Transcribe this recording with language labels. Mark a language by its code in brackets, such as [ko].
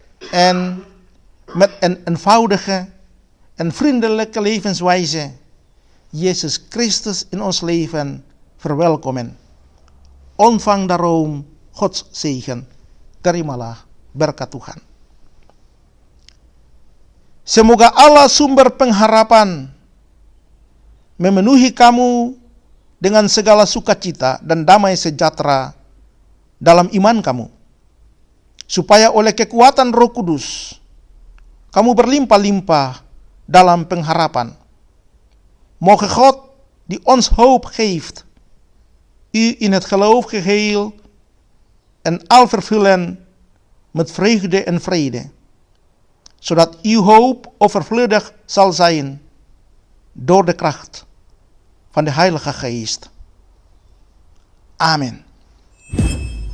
[nl] En met een eenvoudige en vriendelijke levenswijze Jezus Christus in ons leven verwelkomen. Ontvang daarom Gods zegen. [id] Terimalah berkat Tuhan. Semoga Allah sumber pengharapan memenuhi kamu dengan segala sukacita dan damai sejahtera dalam iman kamu, supaya oleh kekuatan Roh Kudus kamu berlimpah-limpah dalam pengharapan. [nl] Mogen God die ons hoop geeft, u in het geloof geheel en al vervullen met vreugde en vrede, zodat uw hoop overvloedig zal zijn door de kracht van de Heilige Geest. Amen.